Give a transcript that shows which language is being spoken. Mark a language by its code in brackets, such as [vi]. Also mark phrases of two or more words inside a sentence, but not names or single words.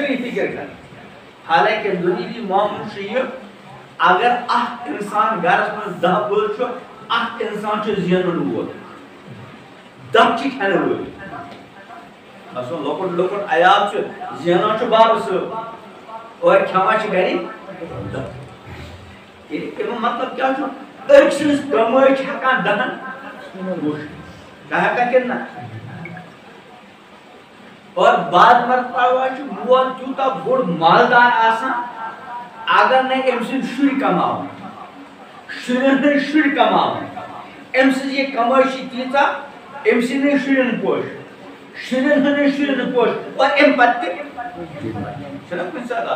[ks] سٲری فکر کران حالانکہ دُنیوی معاملہٕ چھُ یہِ اگر اکھ اِنسان گرس منٛز 10 بٲژ چھُ اکھ اِنسان چھُ زینن وول 10 چھِ کھٮ۪نہٕ وٲلۍ آسان لۄکُٹ لۄکُٹ عیال چھُ زینان چھُ بابہٕ صٲب اور کھٮ۪وان چھِ گرِ 10 امیُک مطلب کیٛاہ چھُ أکۍ سٕنٛز کمٲے چھِ ہٮ۪کان 10 وٕچھِتھ کیٛاہ ہٮ۪کان کِنہٕ نہ اور بعض مرتبہ چھُ مول تیوٗتاہ بوٚڑ مالدار آسان اگر نہٕ أمۍ سٕنٛدۍ شُرۍ کماوان شُرٮ۪ن ہٕنٛدۍ شُرۍ کماوان أمۍ سٕنٛز یہِ کمٲے چھِ تیٖژاہ أمۍ سٕنٛدٮ۪ن شُرٮ۪ن پوش شُرٮ۪ن ہٕنٛدٮ۪ن شُرٮ۪ن پوش اور اَمہِ پتہٕ تہِ چھُنہ کُنہِ ساتہٕ